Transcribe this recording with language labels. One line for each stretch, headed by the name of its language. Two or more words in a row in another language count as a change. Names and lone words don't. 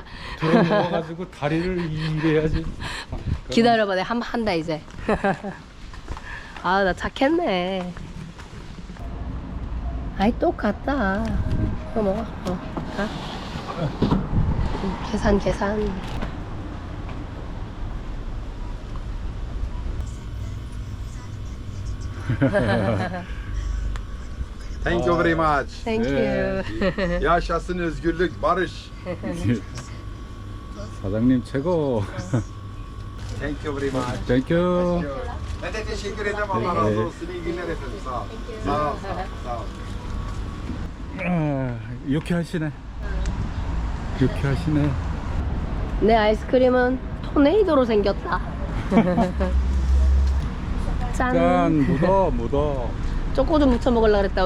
Korean: 들어 누워가지고 다리를 이래야지. 기다려봐. 내가 한번 한다 이제. 나 착했네. 아이 똑같다. 이거 먹어. 가. 계산.
English: Thank you very much. Thank you.
Turkish: Yaşasın özgürlük, barış.
Korean: 사장님 최고.
English: Thank you very much. 땡큐.
Turkish: Ben de teşekkür ederim. Allah razı olsun. İyi günler efendim. Sağ ol. Sağ ol.
Korean: 유쾌하시네. 내 아이스크림은 토네이도로 생겼다. 짠 묻어. 초코 좀 묻혀 먹으려고 그랬다.